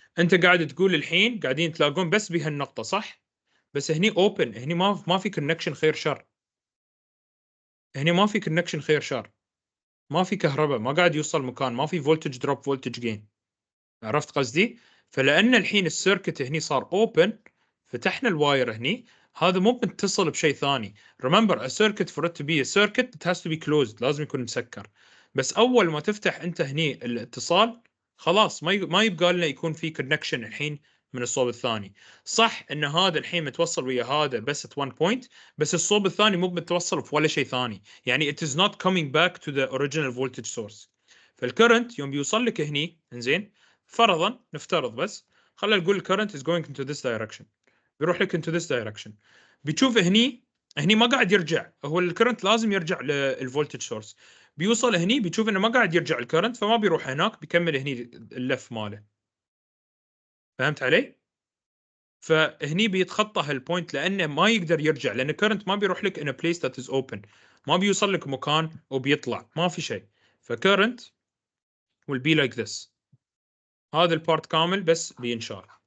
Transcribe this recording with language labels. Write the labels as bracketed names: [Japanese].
[Arabic] انت قاعد تقول الحين قاعدين تلاقون بس بهالنقطة صح؟ بس هني open، هني ما في connection خير شر. هني ما في connection خير شر. ما في كهرباء، ما قاعد يوصل مكان، ما في voltage drop voltage gain. عرفت قصدي؟ فلأن الحين السيركت هني صار open، فتحنا الواير هني، هذا مو متصل بشيء ثاني. [English] Remember a circuit for it to be a circuit it has to be closed، [Arabic] لازم يكون مسكر. بس أول ما تفتح أنت هني الاتصال خلاص ما يبقى لنا يكون في connection الحين من الصوب الثاني. صح ان هذا الحين متوصل ويا هذا بس [English] at one point، [Arabic] بس الصوب الثاني مو متوصل في ولا شيء ثاني، يعني [English] it is not coming back to the original voltage source. [Arabic] فالكرنت يوم بيوصل لك هني انزين، فرضا نفترض بس، خلينا نقول الكرنت [English] is going into this direction، [Arabic] بيروح لك [English] into this direction، [Arabic] بتشوف هني ما قاعد يرجع، هو الكرنت لازم يرجع للفولتج سورس، بيوصل هني بتشوف انه ما قاعد يرجع الكرنت، فما بيروح هناك، بيكمل هني اللف ماله. فهمت علي؟ فهني بيتخطى هالبوينت لانه ما يقدر يرجع، لان الكرنت ما بيروح لك [English] in a place that is open، [Arabic] ما بيوصل لك مكان وبيطلع، ما في شيء. فكرنت [English] will be like this. [Arabic] هذا البارت كامل بس بينشال.